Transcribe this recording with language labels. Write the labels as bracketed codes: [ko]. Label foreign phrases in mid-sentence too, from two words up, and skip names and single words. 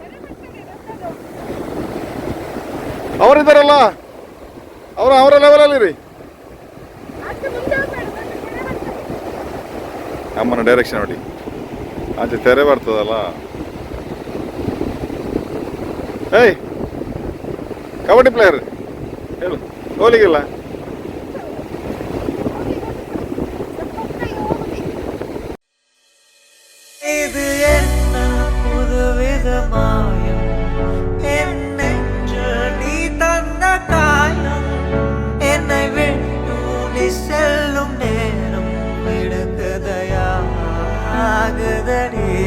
[kn] ಅವರಿದ್ದಾರಲ್ಲ ಅವರ ಲೆವೆಲಲ್ಲಿ ಇರಿ. ಅಮ್ಮನ ಡೈರೆಕ್ಷನ್ ನೋಡಿ, ಆಚೆ ತೆರೆ ಬರ್ತದಲ್ಲ. ಏಯ್ ಕಬಡ್ಡಿ ಪ್ಲೇಯರ್ ಹೇಳು, ಗೋಲಿಗಿಲ್ಲ. [ta] இது என்ன புதுவித மாயம், என்னென்று நீ தந்த காயம், என்னை விட்டு நீ செல்லும் நேரம் விடுக்கதையாகுதடி.